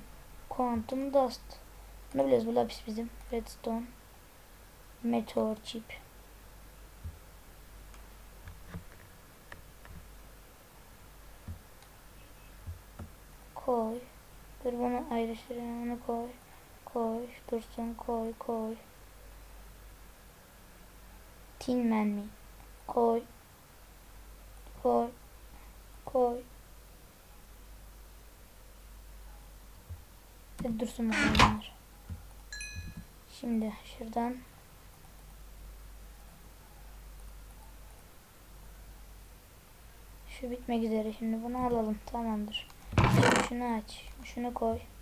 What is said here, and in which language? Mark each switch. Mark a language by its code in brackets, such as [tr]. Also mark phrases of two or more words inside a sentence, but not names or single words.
[tr] Quantum Dust. Ne biliyoruz bu lapis bizim. Redstone. Meteor chip. Koy. Dur bunu ayrıştırayım. Onu koy. Koy. Dursun. Koy. Koy. Tin Man mi? Koy. Koy. Koy. Hadi dursun bakalım. Şimdi şuradan şu bitmek üzere. Şimdi bunu alalım. Tamamdır. Şimdi şunu aç. Şunu koy.